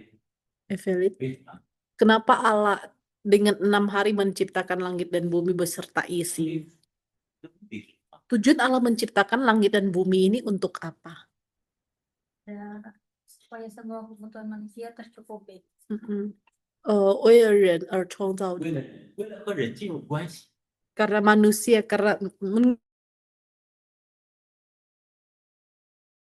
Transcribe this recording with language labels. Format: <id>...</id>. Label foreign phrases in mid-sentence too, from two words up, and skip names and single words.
<id>Evelyn, kenapa Allah dengan 6 hari menciptakan langit dan bumi beserta isi? Tujuan Allah menciptakan langit dan bumi ini untuk apa? Dan supaya semua kebutuhan manusia tercukupi.</id> <zh>为了人而创造的，为了和人进入关系，</zh> <id>karena manusia, karena</id>